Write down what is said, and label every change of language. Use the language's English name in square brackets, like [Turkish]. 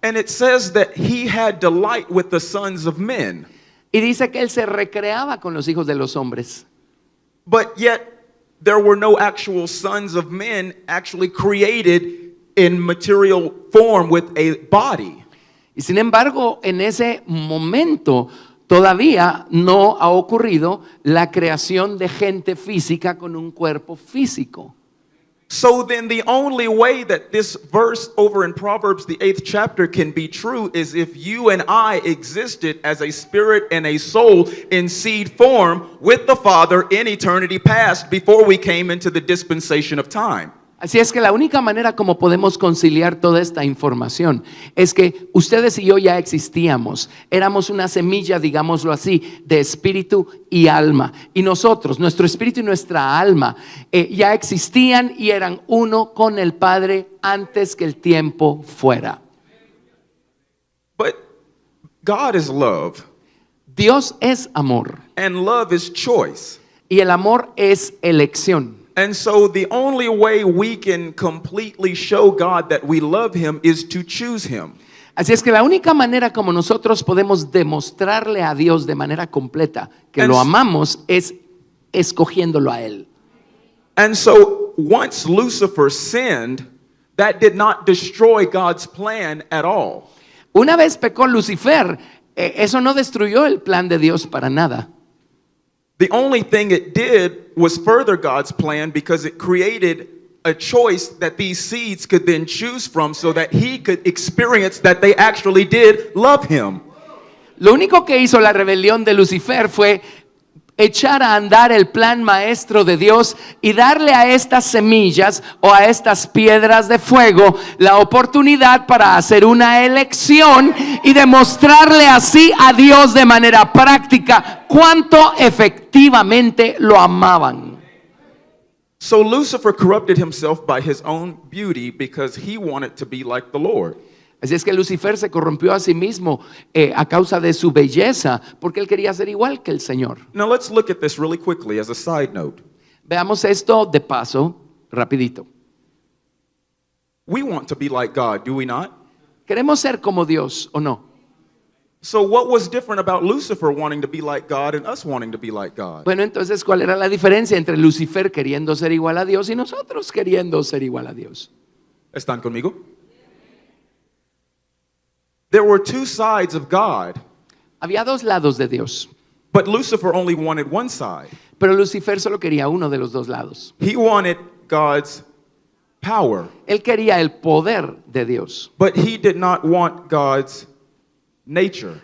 [English] And it says that he had delight with the sons of men. [Spanish] Y dice que Él se recreaba con los hijos de los hombres. [English] But yet, there were no actual sons of men actually created in material form with a body. [Spanish] Y sin embargo, en ese momento todavía no ha ocurrido la creación de gente física con un cuerpo físico. [English] So then the only way that this verse over in Proverbs, the 8th chapter, can be true is if you and I existed as a spirit and a soul in seed form with the Father in eternity past before we came into the dispensation of time. [Spanish] Así es que la única manera como podemos conciliar toda esta información es que ustedes y yo ya existíamos, éramos una semilla, digámoslo así, de espíritu y alma. Y nosotros, nuestro espíritu y nuestra alma, ya existían y eran uno con el Padre antes que el tiempo fuera. [English] But God is love, [Spanish] Dios es amor [English] and love is choice. [Spanish] y el amor es elección. [English] And so the only way we can completely show God that we love him is to choose him. [Spanish] Así es que la única manera como nosotros podemos demostrarle a Dios de manera completa que lo amamos es escogiéndolo a Él. [English] And so once Lucifer sinned, that did not destroy God's plan at all. [Spanish] Una vez pecó Lucifer, eso no destruyó el plan de Dios para nada. [English] The only thing it did was further God's plan because it created a choice that these seeds could then choose from so that he could experience that they actually did love him. [Spanish] Lo único que hizo la rebelión de Lucifer fue echar a andar el plan maestro de Dios y darle a estas semillas o a estas piedras de fuego la oportunidad para hacer una elección y demostrarle así a Dios de manera práctica cuánto efectivamente lo amaban. [English] So Lucifer corrupted himself by his own beauty because he wanted to be like the Lord. [Spanish] Así es que Lucifer se corrompió a sí mismo a causa de su belleza, porque él quería ser igual que el Señor. [English] Now let's look at this really quickly as a side note. [Spanish] Veamos esto de paso, rapidito. [English] We want to be like God, do we not? [Spanish] ¿Queremos ser como Dios o no? [English] So what was different about Lucifer wanting to be like God and us wanting to be like God? [Spanish] Bueno, entonces, ¿cuál era la diferencia entre Lucifer queriendo ser igual a Dios y nosotros queriendo ser igual a Dios? ¿Están conmigo? [English] There were two sides of God, [Spanish] Había dos lados de Dios, [English] but Lucifer only wanted one side. [Spanish] pero Lucifer solo quería uno de los dos lados. [English] He wanted God's power, [Spanish] Él quería el poder de Dios, [English] but he did not want God's nature.